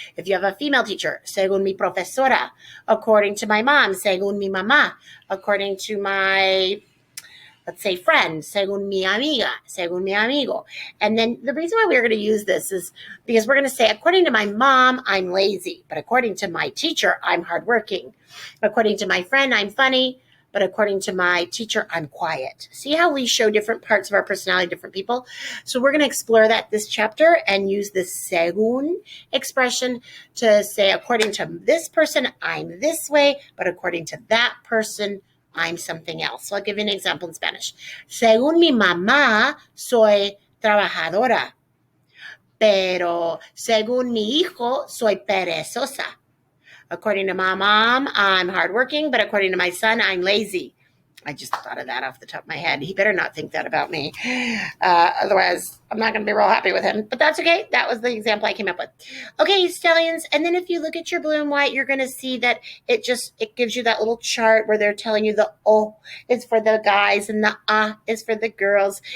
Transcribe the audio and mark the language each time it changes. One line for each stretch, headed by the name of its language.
English: If you have a female teacher,
Spanish: según mi profesora.
English: According to my mom,
Spanish: según mi mamá.
English: According to my, let's say, friend,
Spanish: según mi amiga, según mi amigo.
English: And then the reason why we're going to use this is because we're going to say, according to my mom, I'm lazy. But according to my teacher, I'm hardworking. According to my friend, I'm funny. But according to my teacher, I'm quiet. See how we show different parts of our personality, different people? So we're going to explore that this chapter and use the según expression to say, according to this person, I'm this way, but according to that person, I'm something else. So I'll give you an example in Spanish.
Spanish: Según mi mamá, soy trabajadora. Pero según mi hijo, soy perezosa.
English: According to my mom, I'm hardworking, but according to my son, I'm lazy. I just thought of that off the top of my head. He better not think that about me. Otherwise, I'm not going to be real happy with him. But that's okay. That was the example I came up with. Okay, stallions. And then if you look at your blue and white, you're going to see that it gives you that little chart where they're telling you the O is for the guys and the A is for the girls.